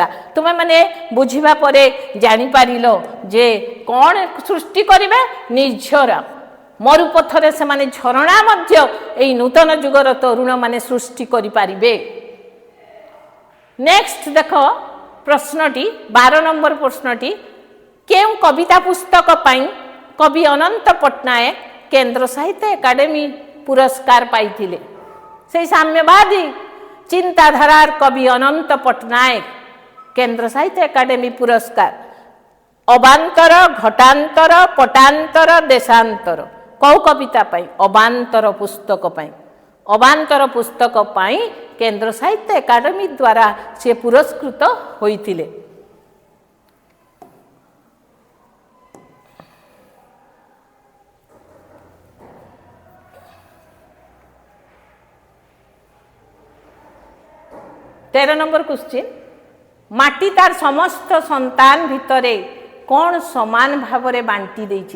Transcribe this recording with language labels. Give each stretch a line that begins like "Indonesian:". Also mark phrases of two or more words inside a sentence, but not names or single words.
Odia: ତୁମେ ମାନେ ବୁଝିବା ପରେ ଜାଣି ପାରିଲ ଯେ କଣ ସୃଷ୍ଟି କରିବେ ନିର୍ଝର ମରୁପଥରେ ସେ ମାନେ ଝରଣା ମଧ୍ୟ ଏହି ନୂତନ ଯୁଗର ତରୁଣ ମାନେ ସୃଷ୍ଟି କରି ପାରିବେ। ନେକ୍ସଟ ଦେଖ ପ୍ରଶ୍ନଟି 12 ନମ୍ବର ପ୍ରଶ୍ନଟି କେଉଁ କବିତା ପୁସ୍ତକ ପାଇଁ କବି ଅନନ୍ତ ପଟ୍ଟନାୟକ କେନ୍ଦ୍ର ସାହିତ୍ୟ ଏକାଡେମୀ ପୁରସ୍କାର ପାଇଥିଲେ। ସେ ସାମ୍ୟବାଦୀ ଚିନ୍ତାଧାରାର କବି ଅନନ୍ତ ପଟ୍ଟନାୟକ କେନ୍ଦ୍ର ସାହିତ୍ୟ ଏକାଡେମୀ ପୁରସ୍କାର ଅବାନ୍ତର ଘଟାନ୍ତର ପଟାନ୍ତର ଦେଶାନ୍ତର କଉ କବିତା ପାଇଁ ଅବାନ୍ତର ପୁସ୍ତକ ପାଇଁ ଅବାନ୍ତର ପୁସ୍ତକ ପାଇଁ କେନ୍ଦ୍ର ସାହିତ୍ୟ ଏକାଡେମୀ ଦ୍ୱାରା ସେ ପୁରସ୍କୃତ ହୋଇଥିଲେ। ତେର ନମ୍ବର କ୍ୱେଶ୍ଚନ ମାଟି ତାର ସମସ୍ତ ସନ୍ତାନ ଭିତରେ କଣ ସମାନ ଭାବ ରେ ବାଣ୍ଟି ଦେଇଛି।